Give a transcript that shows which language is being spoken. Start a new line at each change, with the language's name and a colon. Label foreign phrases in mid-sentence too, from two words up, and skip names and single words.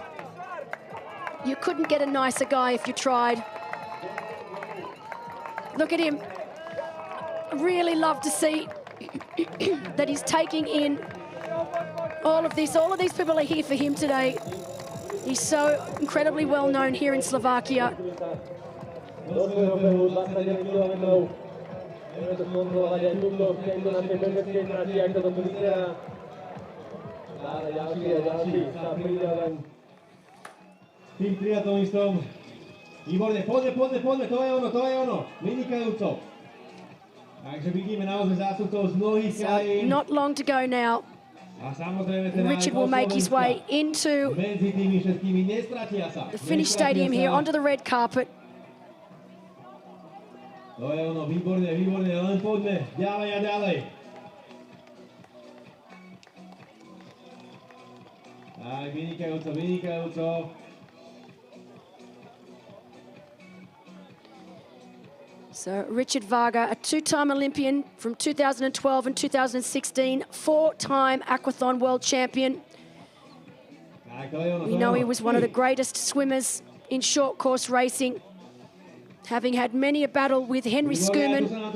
English: You couldn't get a nicer guy if you tried. Look at him. Really love to see that he's taking in all of this. All of these people are here for him today. He's so incredibly well known here in Slovakia.
Slovak: Tým triatlonistom. Výborne, poďme, to je ono, vynikajúco. Takže vidíme naozaj zástupcov z mnohých krajín.
English: Not long to go now. Richard will make his way into the finish stadium here, onto the red carpet.
Slovak: To je ono, výborne, len poďme, ďalej a ďalej. Tak, vynikajúco.
English: So Richard Varga, a two-time Olympian from 2012 and 2016, four-time aquathon world champion. We know he was one of the greatest swimmers in short course racing, having had many a battle with Henry Schoeman.